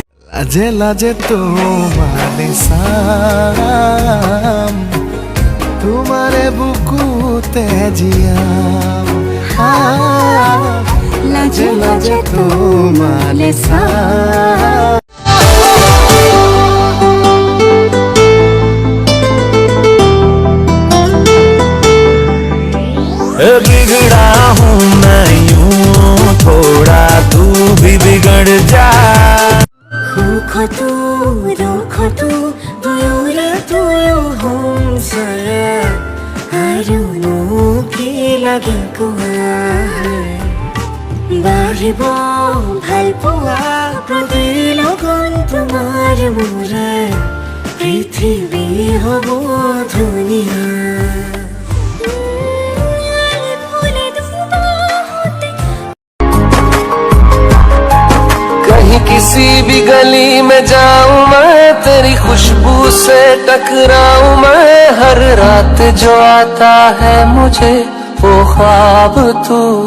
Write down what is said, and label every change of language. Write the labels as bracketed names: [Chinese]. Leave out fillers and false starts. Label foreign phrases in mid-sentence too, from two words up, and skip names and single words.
[Assamese] লাজে লাজে তোমারে চাম তোমারে বুকুতে জিয়াম লাজে লাজে তোমারে চাম [Hindi] बिगड़ा हूँ मैं यूं थोड़ा तू भी बिगड़ जा [Assamese] বাঢ়িব ভাল পোৱা প্ৰতি লগন তোমাৰ মোৰে পৃথিৱী হ'ব ধুনীয়া [Hindi] किसी भी गली में जाऊं मैं तेरी खुशबू से टकराऊं मैं हर रात जो आता है मुझे वो ख्वाब तू